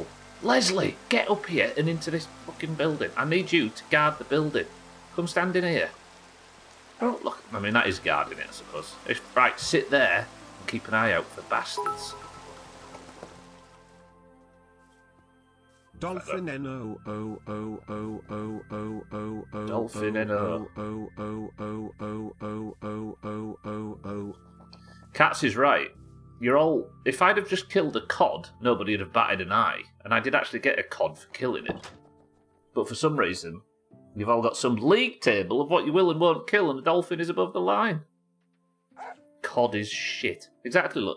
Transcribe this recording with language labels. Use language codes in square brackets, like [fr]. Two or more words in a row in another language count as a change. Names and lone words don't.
[en] Leslie, get up here and into this fucking building. I need you to guard the building. Come stand in here. Oh, look. I mean, that is guarding it, I suppose. Right, sit there and keep an eye out for bastards. Dolphin N-O O O O O O O O Dolphin N-O. O O O O O O O O O. Katz is right. You're all... If I'd have just killed a cod, nobody would have batted an eye. And I did actually get a cod for killing it. But for some reason, you've all got some league table of what you will and won't kill, and the dolphin is above the line. Cod is shit. Exactly, look.